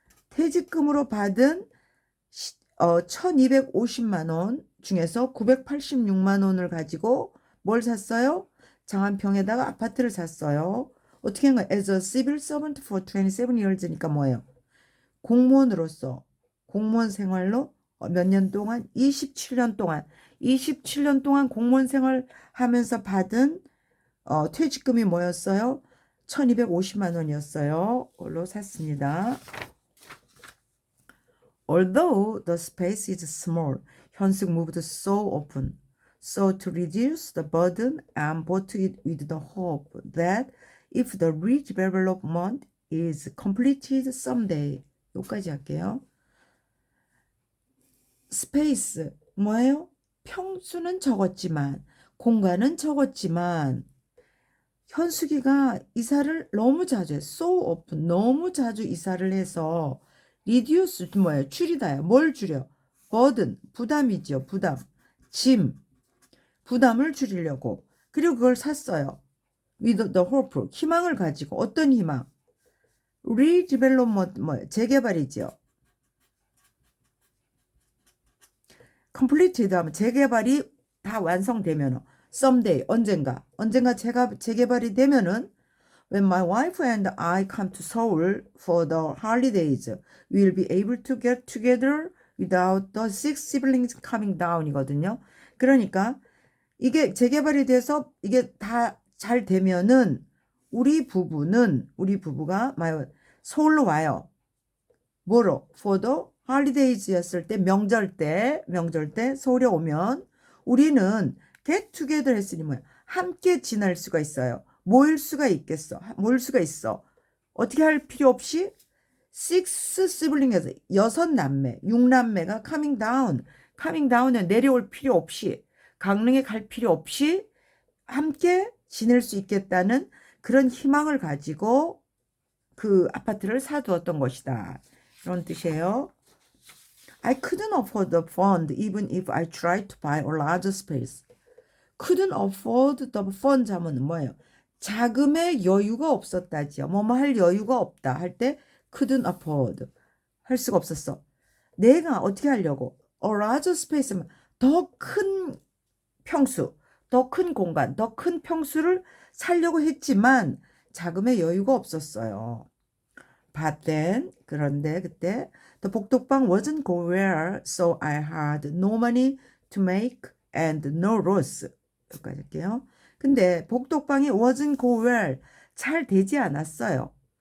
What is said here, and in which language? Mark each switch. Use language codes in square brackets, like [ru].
[ko] 퇴직금으로 받은 1250만 원 중에서 986만 원을 가지고 뭘 샀어요? 장안평에다가 아파트를 샀어요. 어떻게 한 거야? [en] As a civil servant for 27 years니까 [ko] 뭐예요? 공무원 생활로 몇 년 동안? 27년 동안 공무원 생활하면서 받은 퇴직금이 뭐였어요? 1250만 원이었어요. 그걸로 샀습니다. [en] Although the space is small, 현숙 moved so often. So to reduce the burden and bought it with the hope that if the redevelopment is completed someday. [ko] 여기까지 할게요. 스페이스 뭐예요? 평수는 적었지만 공간은 적었지만 현숙이가 이사를 너무 자주 해. So often 너무 자주 이사를 해서 reduce 뭐예요? 줄이다야. 뭘 줄여? burden 부담이죠. 부담을 줄이려고. 그리고 그걸 샀어요. with the hope 희망을 가지고. 어떤 희망? redevelopment 뭐예요? 재개발이죠. [en] completed [ko] 하면 재개발이 다 완성되면 [en] someday [ko] 언젠가 재개발이 되면은 [en] when my wife and I come to Seoul for the holidays, we'll be able to get together without the six siblings coming down이거든요. [ko] 그러니까 이게 재개발이 돼서 이게 다 잘 되면은 우리 부부가 서울로 와요. 뭐로? [en] For the holidays였을 [ko] 때 명절 때 서울에 오면 우리는 get together 했으니 뭐야? 함께 지낼 수가 있어요. 모일 수가 있어. 어떻게 할 필요 없이 six siblings에서 6남매가 coming down에 내려올 필요 없이 강릉에 갈 필요 없이 함께 지낼 수 있겠다는 그런 희망을 가지고 그 아파트를 사두었던 것이다. 이런 뜻이에요. [en] I couldn't afford the fund even if I tried to buy a larger space. couldn't afford the fund [ko] 하면 뭐예요? 자금의 여유가 없었다지요. 뭐뭐 할 여유가 없다 할 때 couldn't afford 할 수가 없었어. 내가 어떻게 하려고? a larger space면 더 큰 평수, 더 큰 공간, 더 큰 평수를 살려고 했지만 자금의 여유가 없었어요. [en] But then, [ko] 그런데 그때 [en] the 복덕방 wasn't go well, so I had no money to make and no loss. [ko] 여기까지 할게요. 근데 복덕방이 wasn't go well, 잘 되지 않았어요.